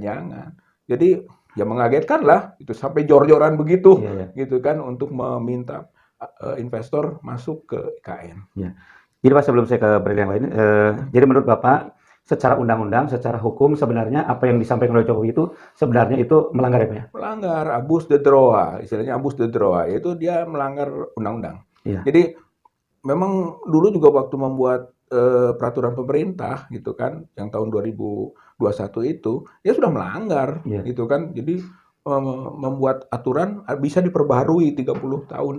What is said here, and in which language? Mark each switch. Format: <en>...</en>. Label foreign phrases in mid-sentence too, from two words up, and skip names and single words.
<id>Jadi ya mengagetkan lah itu sampai jor-joran begitu gitu kan untuk meminta investor masuk ke IKN. Jadi Pak, sebelum saya ke berita yang lain, jadi menurut Bapak secara undang-undang, secara hukum sebenarnya apa yang disampaikan oleh Jokowi itu sebenarnya itu melanggar apa ya? Melanggar</id> <fr>abus de droit,</fr> <id>istilahnya</id> <fr>abus de droit,</fr> <id>yaitu dia melanggar undang-undang. Jadi memang dulu juga waktu membuat peraturan pemerintah gitu kan, yang tahun 2021 itu dia sudah melanggar gitu kan. Jadi membuat aturan bisa diperbaharui 30 tahun.</id>